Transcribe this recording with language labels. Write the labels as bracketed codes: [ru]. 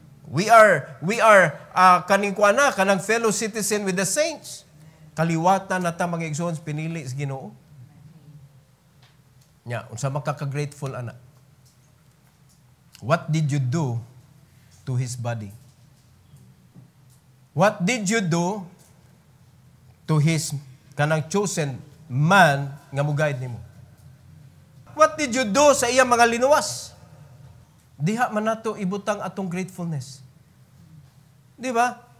[en] We are [ceb] kanang [en] fellow citizen with the saints. [ceb] Kaliwatan na ta, mga igsoons, pinili sa Ginoo. Nya, unsa makaka-grateful ana? [en] What did you do to His body? What did you do to His kanang chosen man [ceb] nga mo-guide nimo? [en] What did you do [ceb] sa iyang mga linuwas? Diha man nato ibutang atong gratefulness. Di ba?